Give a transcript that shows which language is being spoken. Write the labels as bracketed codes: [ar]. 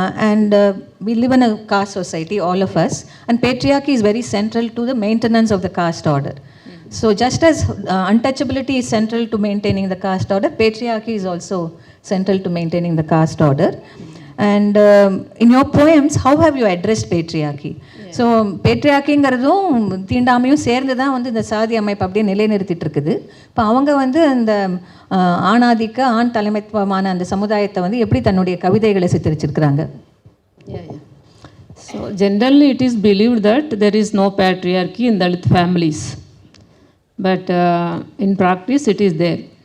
[en] And we live in a caste society, all of us, and patriarchy is very central to the maintenance of the caste order. So just as untouchability is central to maintaining the caste order, patriarchy is also central to maintaining the caste order. And in your poems, how have you addressed patriarchy? [ta] So பேட்ரியாக்கிங்கிறதும் தீண்டாமையும் சேர்ந்து தான் வந்து இந்த சாதி அமைப்பு அப்படியே நிலைநிறுத்திட்டு இருக்குது. இப்போ அவங்க வந்து அந்த ஆணாதிக்க ஆண் தலைமைத்துவமான அந்த சமுதாயத்தை வந்து எப்படி தன்னுடைய கவிதைகளை சித்தரிச்சிருக்கிறாங்க? [en] So generally it is believed that there is no patriarchy in Dalit families. But in practice it is there.